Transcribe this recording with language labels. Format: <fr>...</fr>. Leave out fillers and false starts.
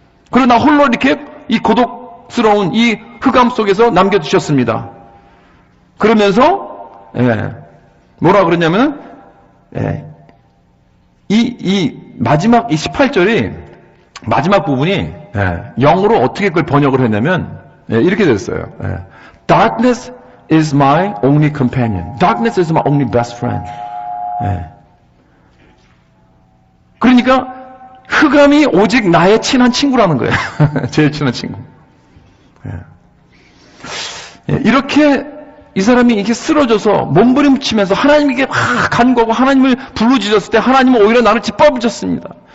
<ko>그리고 나 홀로 이렇게 이 고독스러운 이 흑암 속에서 남겨두셨습니다. 그러면서 뭐라 그러냐면 이 마지막 이 18절이 마지막 부분이 영어로 어떻게 그걸 번역을 했냐면 이렇게 됐어요.</ko> <en>Darkness is my only companion. Darkness is my only best friend.</en> <ko>그러니까 흑암이 오직 나의 친한 친구라는 거예요. 제일 친한 친구. 이렇게 이 사람이 이렇게 쓰러져서 몸부림치면서 하나님에게 막 간구하고 하나님을 부르짖었을 때 하나님은 오히려 나를 짓밟으셨습니다.</ko>